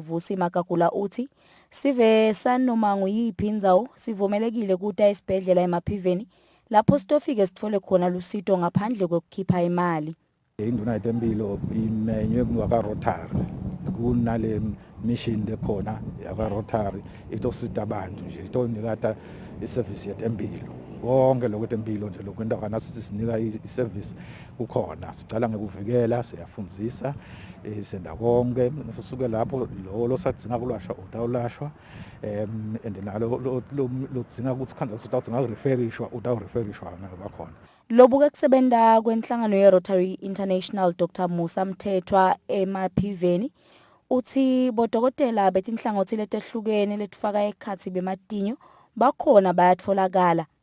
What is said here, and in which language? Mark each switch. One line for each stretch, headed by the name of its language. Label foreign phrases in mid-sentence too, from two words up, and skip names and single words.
Swati: Vuse Makakula uthi sive sanoma nguyiphi indzawo sivumelekile kuta esibhedlela emaphiveni lapho sitofike sithole khona lusito ngaphandle kokukhipha imali. Indvuna yetempilo imenywe ngaka-Rotary kunale mission lekhona yaka-Rotary itosita abantu nje itonikata iservice yetempilo konke lokho tempilo nje lokho into kana sinika iservice kukhona sicala ngekuvikela siyafundzisa senda konke sisuke lapho lo sadzinga kulashwa utawulashwa and nalo lodzinga ukuthi khanza utawudzinga referishwa utawureferishwa ngabakhona. Lobuke kusebenta kwenhlangano ye-Rotary International Dr. Musa Mthethwa emaphiveni uthi bodokotela betinhlangothi letehlukene letifaka ekhatsi bematinyo bakhona bayatfolakala.